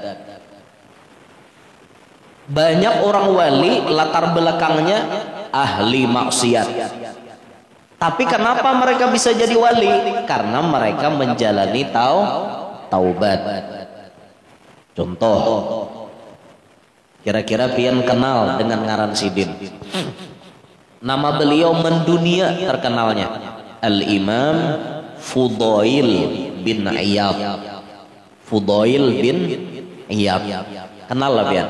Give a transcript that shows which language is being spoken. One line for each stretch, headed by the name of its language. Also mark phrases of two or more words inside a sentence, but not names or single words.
Indonesian: Banyak orang wali latar belakangnya ahli maksiat. Tapi kenapa mereka bisa jadi wali? Karena mereka menjalani taubat. Contoh, kira-kira pian kenal dengan ngaran Sidin. Nama beliau mendunia terkenalnya Al-Imam Fudail bin Iyad. Fudail bin Iyad. Kenal lah pian?